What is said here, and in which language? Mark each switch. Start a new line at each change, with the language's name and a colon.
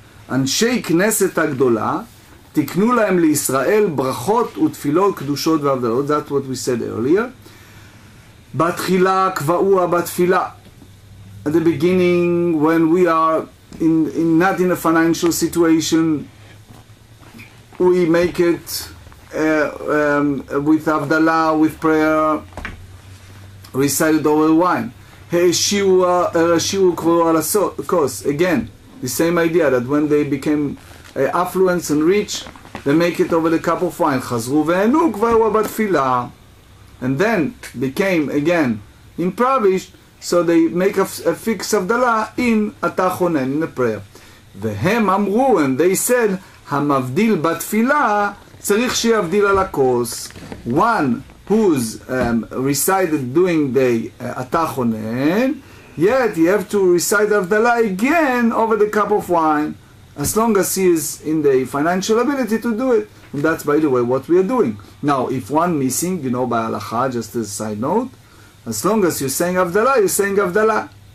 Hebrew: אנשי כנסת הגדולה תקנו להם לישראל ברכות ותפילות קדושות והבדלות.
English: That's what we said earlier.
Hebrew: בתחילה קבעוה בתפילה.
English: At the beginning, when we are not in a financial situation, we make it with הבדלה, with prayer, recited over wine.
Hebrew: העשירו קבעו על הכוס.
English: Again, the same idea that when they became affluent and rich, they make it over the cup of wine.
Hebrew: חזרו והענו קבעו בתפילה.
English: And then became again impoverished, so they make a fixed הבדלה in התחונן, in the prayer.
Hebrew: והם אמרו,
English: and they said,
Hebrew: המבדיל בתפילה צריך שיבדיל על הכוס.
English: One who's recited doing the התחונן, yet you have to recite Avdalah again over the cup of wine, as long as he is in the financial ability to do it. And that's, by the way, what we are doing. Now, if one missing, you know, by halacha, just as a side note, as long as you're saying Avdalah, you're saying Avdalah.